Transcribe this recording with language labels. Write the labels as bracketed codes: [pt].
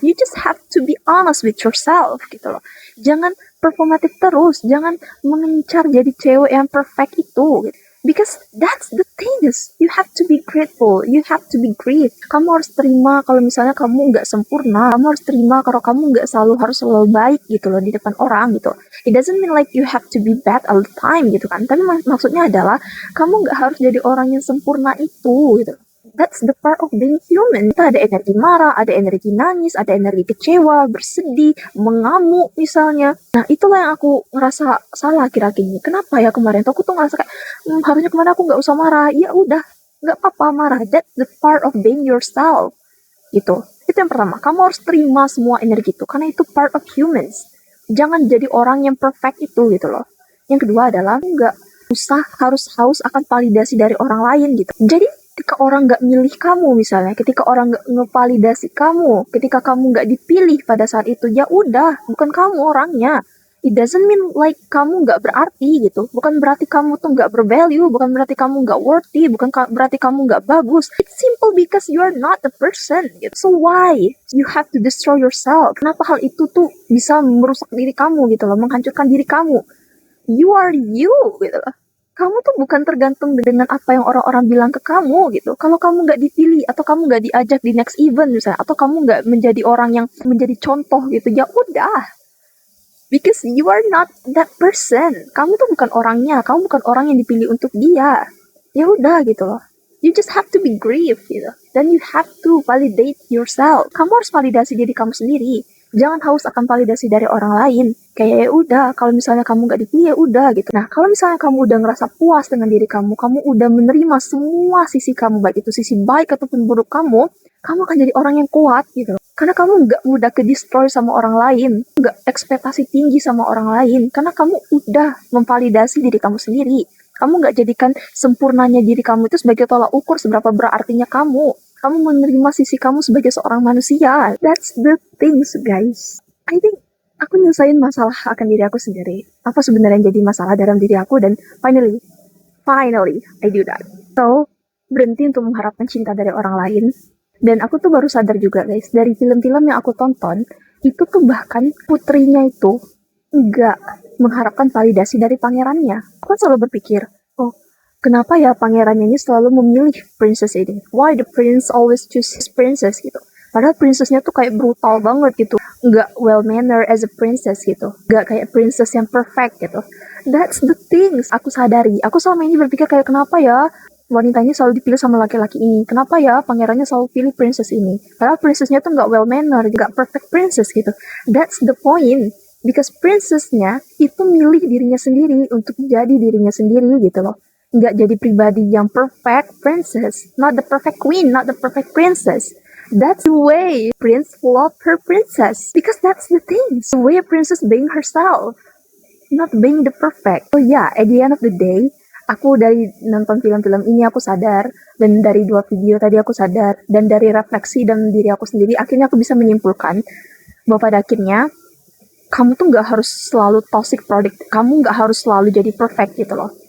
[en] You just have to be honest with yourself [id] gitu loh. Jangan performatif terus. Jangan mengincar jadi cewek yang perfect itu gitu. [en] Because that's the thing is, you have to be grateful, you have to be grief. [id] Kamu harus terima kalau misalnya kamu nggak sempurna. Kamu harus terima kalau kamu nggak harus selalu baik gitu loh di depan orang gitu. [en] It doesn't mean like you have to be bad all the time [id] gitu kan. Tapi maksudnya adalah kamu nggak harus jadi orang yang sempurna itu gitu. [en] That's the part of being human. [id] Kita ada energi marah, ada energi nangis, ada energi kecewa, bersedih, mengamuk misalnya. Nah, itulah yang aku ngerasa salah akhir-akhir ini. Kenapa ya kemarin tuh aku tuh ngerasa kayak, harusnya kemarin aku nggak usah marah. Ya udah, nggak apa-apa marah. [en] That's the part of being yourself. [id] Gitu. Itu yang pertama. Kamu harus terima semua energi itu, karena itu [en] part of humans. [id] Jangan jadi orang yang perfect itu gitu loh. Yang kedua adalah, nggak usah harus haus akan validasi dari orang lain gitu. Jadi, ketika orang nggak milih kamu misalnya, ketika orang nggak ngevalidasi kamu, ketika kamu nggak dipilih pada saat itu, ya udah, bukan kamu orangnya. [en] It doesn't mean like [id] kamu nggak berarti gitu. Bukan berarti kamu tuh nggak bervalue, bukan berarti kamu nggak worthy, bukan berarti kamu nggak bagus. [en] It's simple because you are not the person [id] gitu. [en] So why you have to destroy yourself? [id] Kenapa hal itu tuh bisa merusak diri kamu gitu loh, menghancurkan diri kamu? [en] You are you [id] gitu loh. Kamu tuh bukan tergantung dengan apa yang orang-orang bilang ke kamu gitu. Kalau kamu nggak dipilih atau kamu nggak diajak di next event misalnya, atau kamu nggak menjadi orang yang menjadi contoh gitu, ya udah. [en] Because you are not that person. [id] Kamu tuh bukan orangnya. Kamu bukan orang yang dipilih untuk dia. Ya udah gitu loh. [en] You just have to be grieved gitu. Then you have to validate yourself. [id] Kamu harus validasi diri kamu sendiri. Jangan haus akan validasi dari orang lain. Kayak ya udah, kalau misalnya kamu nggak dipilih ya udah gitu. Nah, kalau misalnya kamu udah ngerasa puas dengan diri kamu udah menerima semua sisi kamu, baik itu sisi baik ataupun buruk kamu akan jadi orang yang kuat gitu. Karena kamu nggak mudah ke-destroy sama orang lain, nggak ekspektasi tinggi sama orang lain, karena kamu udah memvalidasi diri kamu sendiri. Kamu nggak jadikan sempurnanya diri kamu itu sebagai tolak ukur seberapa berartinya kamu. Kamu menerima sisi kamu sebagai seorang manusia. [en] That's the things, guys. I think [id] aku nyelesain masalah akan diri aku sendiri. Apa sebenarnya yang jadi masalah dalam diri aku, dan [en] finally, I do that. [id] So, berhenti untuk mengharapkan cinta dari orang lain. Dan aku tuh baru sadar juga, guys, dari film-film yang aku tonton, itu tuh bahkan putrinya itu nggak mengharapkan validasi dari pangerannya. Aku kan selalu berpikir, oh, kenapa ya pangerannya ini selalu memilih princess ini? [en] Why the prince always choose his princess [id] gitu? Padahal princessnya tuh kayak brutal banget gitu. Nggak [en] well manner as a princess [id] gitu. Nggak kayak princess yang perfect gitu. [en] That's the things [id] aku sadari. Aku selama ini berpikir kayak, kenapa ya wanitanya selalu dipilih sama laki-laki ini? Kenapa ya pangerannya selalu pilih princess ini? Padahal princessnya tuh nggak [en] well manner, [id] nggak perfect princess gitu. [en] That's the point. Because [id] princessnya itu milih dirinya sendiri untuk jadi dirinya sendiri gitu loh. Nggak jadi pribadi yang perfect princess. [en] Not the perfect queen, not the perfect princess. That's the way prince love her princess. Because that's the thing. The way a princess being herself. [id] Not being the perfect. [en] So yeah, at the end of the day, [id] aku dari nonton film-film ini aku sadar, dan dari 2 video tadi aku sadar, dan dari refleksi dalam diri aku sendiri, akhirnya aku bisa menyimpulkan bahwa pada akhirnya kamu tuh nggak harus selalu [en] toxic product, [id] kamu nggak harus selalu jadi perfect gitu loh.